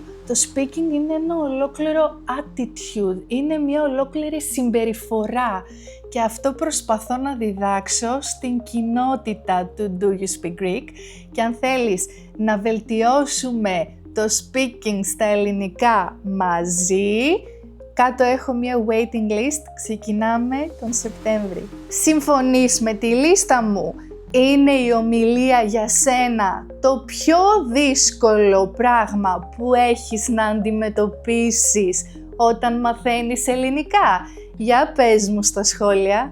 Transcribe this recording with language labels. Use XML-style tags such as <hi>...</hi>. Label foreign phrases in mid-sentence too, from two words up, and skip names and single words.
<el>Το speaking είναι ένα ολόκληρο attitude, είναι μια ολόκληρη συμπεριφορά. Και αυτό προσπαθώ να διδάξω στην κοινότητα του Do You Speak Greek. Και αν θέλεις να βελτιώσουμε το speaking στα ελληνικά μαζί, κάτω έχω μια waiting list, ξεκινάμε τον Σεπτέμβρη. Συμφωνείς με τη λίστα μου? Είναι η ομιλία για σένα το πιο δύσκολο πράγμα που έχεις να αντιμετωπίσεις όταν μαθαίνεις ελληνικά? Για πες μου στα σχόλια.</el>